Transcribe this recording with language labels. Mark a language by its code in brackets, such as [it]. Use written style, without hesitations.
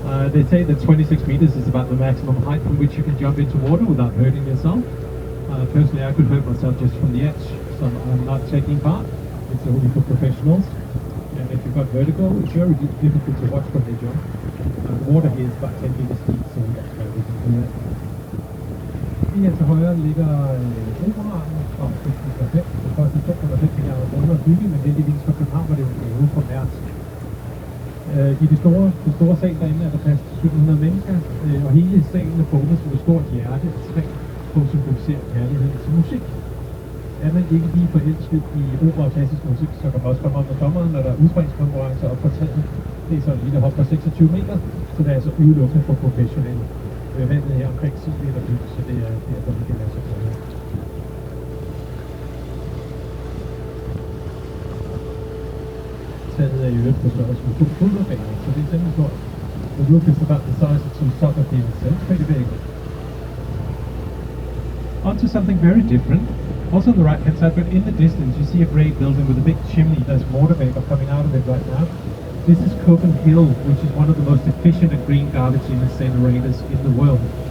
[en] They say that 26 meters is about the maximum height from which you can jump into water without hurting yourself. Personally, I could hurt myself just from the edge, so I'm not taking part. It's only for professionals. And if you've got vertigo, it's very difficult to watch when they jump. water here is about 10 meters deep, so that's why we can do it. [da] Lige til højre ligger Operaen fra 2005. Det kostede 2,5 milliarder kroner at bygge, men heldigvis for København var det jo en gave for Mærsk. I det store sal derinde er der plads til 700 mennesker, og hele salen er formet som et stort hjerte, et træ, som symboliserer kærlighed til musik. Er man ikke lige forelsket i opera og klassisk musik, så kan man også komme op med sommeren, når der er udspringskonkurrencer op på taget. Det er så en lille hop på 26 meter, så det er altså udelukkende for professionelle. Vandet her omkring 10 meter dybt, så det er derfor, vi kan lade sig gøre. Taget er i øvrigt på størrelse med 2 fodboldbaner, så det er simpelthen stort. [en] The roof is about the size of 2 soccer fields, so it's pretty big. On to something very different. Also on the right hand side, but in the distance you see a grey building with a big chimney. There's water vapor coming out of it right now. This is Copenhagen, which is one of the most efficient and green garbage incinerators in the world.